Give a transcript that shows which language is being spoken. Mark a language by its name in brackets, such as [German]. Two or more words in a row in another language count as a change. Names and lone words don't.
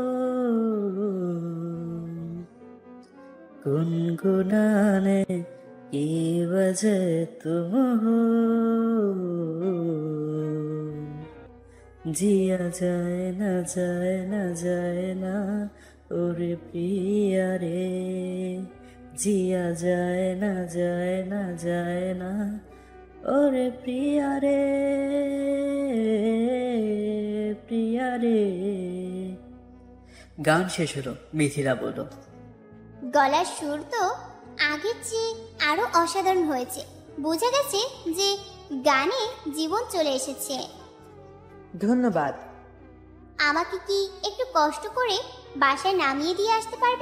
[Hindi] गुनगुनाने की वजह तुम हो, जिया जाए ना जाए ना जाए ना ओरे प्रिया रे, जिया जाए ना जाए ना जाए ना ओरे प्रिया रे, प्रिया रे। [Bangla] গান শেষ হলো। মিথিলা বলল, গলার সুর তো আগের চেয়ে আরো অসাধারণ হয়েছে। বোঝা গেছে যে গানে জীবন চলে এসেছে। ধন্যবাদ। আমাকে কি একটু কষ্ট করে বাসায় নামিয়ে দিয়ে আসতে পারবে?